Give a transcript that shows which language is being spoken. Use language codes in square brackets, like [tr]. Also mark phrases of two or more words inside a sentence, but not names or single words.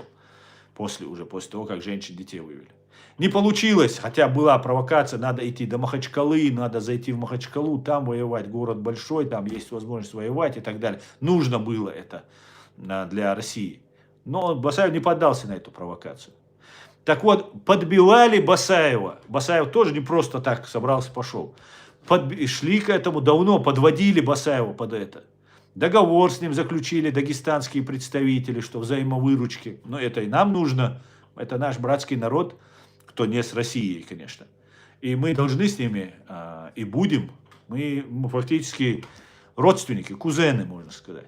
[ru] После того, как женщин, детей вывели. Не получилось, хотя была провокация, надо идти до Махачкалы, надо зайти в Махачкалу, там воевать, город большой, там есть возможность воевать и так далее. Нужно было это для России. Но Басаев не поддался на эту провокацию. Так вот, подбивали Басаева. Басаев тоже не просто так собрался, пошел. Шли к этому давно, подводили Басаева под это. Договор с ним заключили дагестанские представители, что взаимовыручки. Но это и нам нужно. Это наш братский народ, кто не с Россией, конечно. И мы должны с ними, и будем. Мы фактически родственники, кузены, можно сказать.